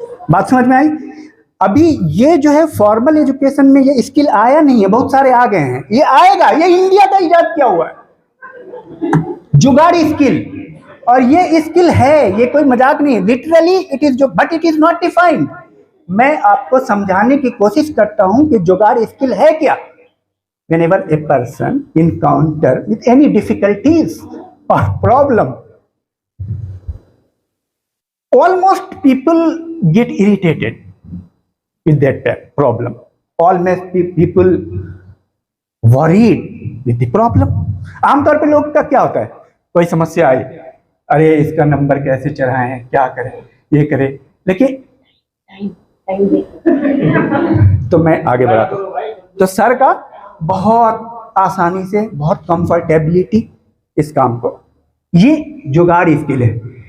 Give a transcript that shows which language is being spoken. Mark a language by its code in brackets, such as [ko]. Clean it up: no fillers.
[hi] बात समझ में आई? अभी ये जो है फॉर्मल एजुकेशन में ये स्किल आया नहीं है, बहुत सारे आ गए हैं, ये आएगा। ये इंडिया का इजाद किया हुआ है जुगाड़ स्किल, और ये स्किल है, ये कोई मजाक नहीं है। [en] Literally it is, but it is not defined. [hi] मैं आपको समझाने की कोशिश करता हूं कि जुगाड़ स्किल है क्या। [en] Whenever a person encounter with any difficulties or problem, almost people get irritated with that problem. Almost people worried with the problem. [hi] आमतौर पे लोग का क्या होता है, कोई समस्या आई, अरे इसका नंबर कैसे चढ़ाएं, क्या करें, ये करें, लेकिन तो मैं आगे बढ़ाता हूं। तो सर का बहुत आसानी से, बहुत कंफर्टेबिलिटी इस काम को, ये जुगाड़ स्किल है।